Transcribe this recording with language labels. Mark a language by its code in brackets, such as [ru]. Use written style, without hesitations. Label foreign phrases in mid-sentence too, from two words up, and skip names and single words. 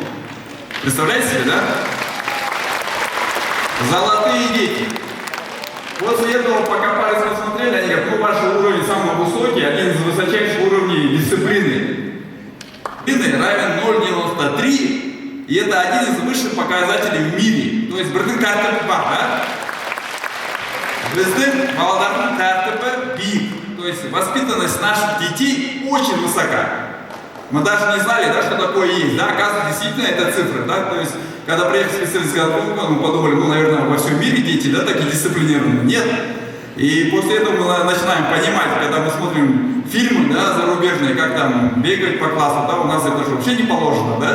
[ru] Представляете себе, да? Золотые дети. После этого покопались, посмотрели, они говорят, ну ваш уровень самый высокий, один из высочайших уровней дисциплины. Равен 0,93, и это один из высших показателей в мире. То есть [kk] бірдің тәртібі бар, да? Біздің балалардың тәртібі биік. [ru] То есть воспитанность наших детей очень высока. Мы даже не знали, да, что такое есть. Да? Оказывается, действительно, это цифры. Да? То есть, когда приехали специалисты, мы подумали, ну, наверное, во всем мире дети, да, такие дисциплинированные. Нет. И после этого мы начинаем понимать, когда мы смотрим фильмы, да, зарубежные, как там бегать по классу, да, у нас это же вообще не положено, да.